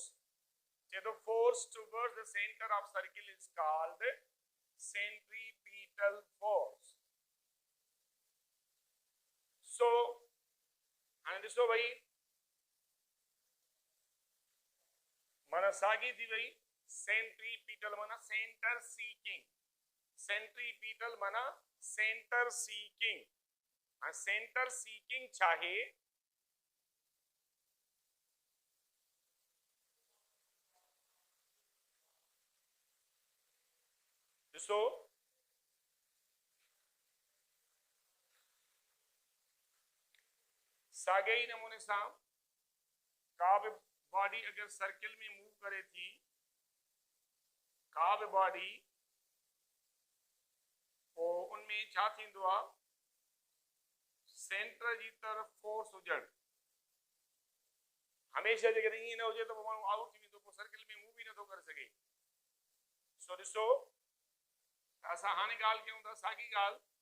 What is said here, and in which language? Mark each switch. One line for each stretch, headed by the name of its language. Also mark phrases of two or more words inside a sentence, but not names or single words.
English: So the force towards the center of circle is called centripetal force. So and so
Sindhi: भाई माना सागी थी वही सेंट्रीपिटल माना
English: center seeking
Sindhi: सेंट्रीपिटल माना
English: center seeking
Sindhi: और
English: center seeking
Sindhi: चाहे सो सागे ही नमूने सां का भी बॉडी अगर सर्किल में मूव करे थी का भी बॉडी तो उनमें छा थींदो आहे सेंटर जी तरफ फोर्स हुजण हमेशा जेकॾहिं ईअं न हुजे त माण्हू आउट थी वेंदो पोइ सर्किल में मूव ई नथो करे सघे सो ॾिसो असां हाणे ॻाल्हि कयूं था साॻी ॻाल्हि